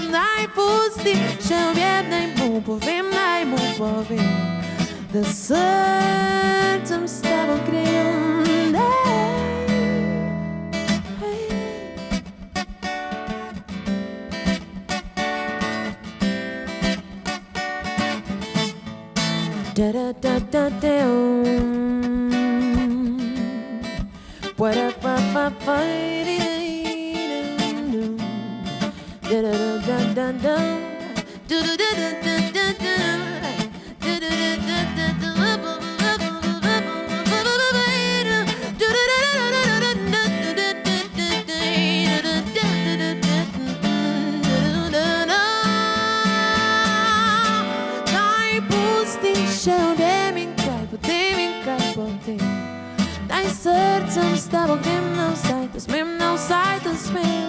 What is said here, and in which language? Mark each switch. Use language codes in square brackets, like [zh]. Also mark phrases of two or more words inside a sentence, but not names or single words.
[sl] Daj pusti še odjem, daj mu povem, daj mu povem, da srcem s tabo grem. Da da da da da. [en] What up up up da da da da da. Do do da da da da da. Do do da da da da. [sl] Še odjem in kaj potem in kaj potem, daj srcem s tabo grem na vsaj, to smem na vsaj, to smem.